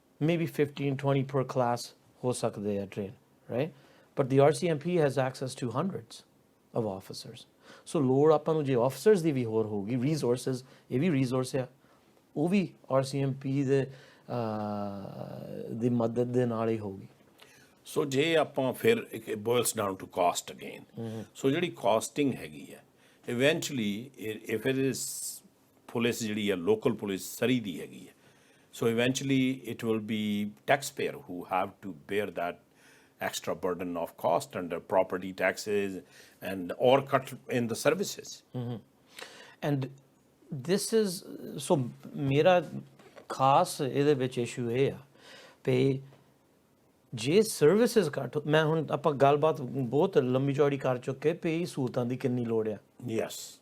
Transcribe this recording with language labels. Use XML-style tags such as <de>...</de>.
<pa>maybe 15-20 per class ਹੋ ਸਕਦੇ ਆ train right</pa> <en>but the RCMP has access to hundreds of officers</en> <pa>so ਲੋੜ ਆਪਾਂ ਨੂੰ ਜੇ officers ਦੀ ਵੀ ਹੋਰ ਹੋਊਗੀ resources ਇਹ ਵੀ resource ਆ ਉਹ ਵੀ RCMP ਦੀ ਮਦਦ ਦੇ ਨਾਲ ਹੀ ਹੋਊਗੀ ਸੋ ਜੇ ਆਪਾਂ ਫਿਰ ਇੱਕ</pa> <en>boils down to cost again ਸੋ ਜਿਹੜੀ costing ਹੈਗੀ ਹੈ eventually if it is</en> <pa>police ਜਿਹੜੀ ਹੈ local ਪੁਲਿਸ ਸਰੀ ਦੀ ਹੈਗੀ ਹੈ</pa> <en>so eventually it will be taxpayer who have to bear that extra burden of cost under property taxes and or cut in the services and this is</en> <pa>so ਮੇਰਾ ਖਾਸ ਇਹਦੇ ਵਿੱਚ issue ਇਹ ਆ ਵੀ ਜੇ services ਘੱਟ ਮੈਂ ਹੁਣ ਆਪਾਂ ਗੱਲਬਾਤ ਬਹੁਤ ਲੰਮੀ ਚੌੜੀ ਕਰ ਚੁੱਕੇ ਵੀ ਸਹੂਲਤਾਂ ਦੀ ਕਿੰਨੀ ਲੋੜ ਆ</pa> <en>yes</en>